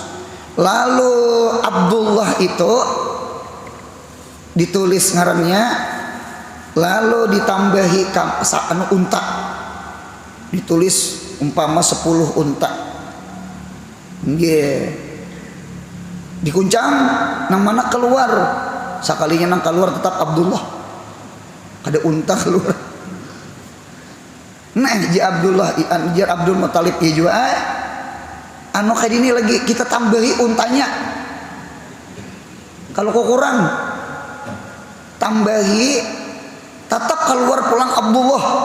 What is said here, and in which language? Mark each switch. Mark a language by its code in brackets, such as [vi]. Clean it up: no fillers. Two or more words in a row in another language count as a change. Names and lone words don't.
[bjn] Lalu Abdullah itu ditulis ngarannya, lalu ditambahi unta. Ditulis umpama 10 unta. Nggih. Dikuncang nang mana keluar. Sakalinya nang keluar tetap Abdullah. Ada unta keluar. Nah, Abdul Muthalib juga anu kayak ini lagi kita tambahi untanya. Kalau kok kurang tambahi tetap keluar pulang Abdullah.